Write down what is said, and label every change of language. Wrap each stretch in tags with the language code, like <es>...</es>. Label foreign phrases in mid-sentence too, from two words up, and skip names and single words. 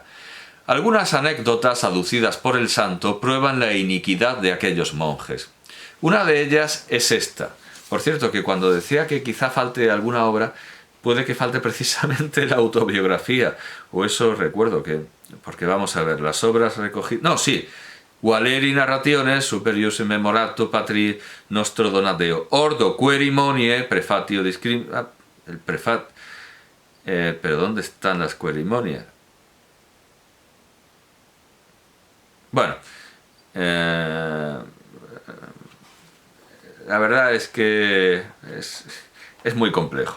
<es>Algunas anécdotas aducidas por el santo prueban la iniquidad de aquellos monjes. Una de ellas es esta. Por cierto, que cuando decía que quizá falte alguna obra, puede que falte precisamente la autobiografía, o eso recuerdo que, porque vamos a ver, las obras recogidas... No, sí,</es> <la>Valeri Narrationes superius memorato patri nostro Donateo, ordo querimonie prefatio discrim...</la> <es>pero ¿dónde están las querimonias? Bueno, la verdad es que es muy complejo.</es>